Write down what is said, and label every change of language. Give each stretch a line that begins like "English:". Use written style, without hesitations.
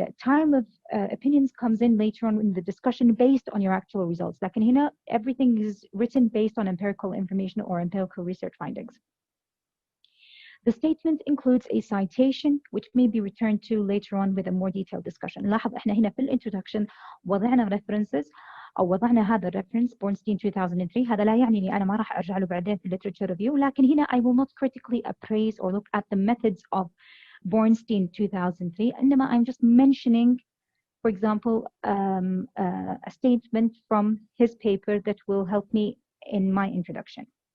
English: Time of opinions comes in later on in the discussion based on your actual results.
Arabic: لكن هنا
English: everything is written based on empirical information or empirical research findings. The statement includes a citation which may be returned to later on with a more detailed discussion.
Arabic: لاحظ احنا هنا في الانترودكشن وضعنا references أو وضعنا هذا reference Bornstein 2003. هذا لا يعني إني أنا ما راح أرجع له بعدين في literature review, لكن هنا
English: I will not critically appraise or look at the methods of Bornstein 2003. إنما I'm just mentioning, for example, a statement from his paper that will help me in my introduction.